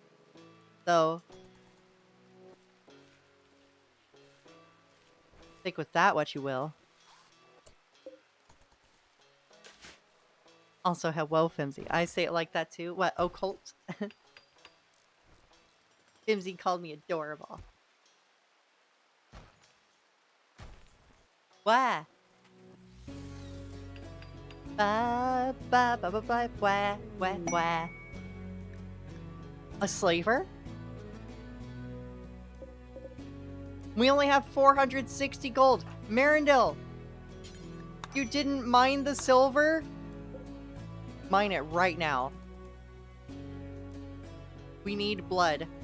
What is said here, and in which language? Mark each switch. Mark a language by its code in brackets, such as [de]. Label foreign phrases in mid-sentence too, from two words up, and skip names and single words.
[en] So, take with that what you will. Also, hello, Fimsy. I say it like that too. What, occult? Fimsy called me adorable. Wah! Ba ba ba ba ba wah wah wah. A slaver? We only have 460 gold. Marindil! You didn't mine the silver? Mine it right now. We need blood.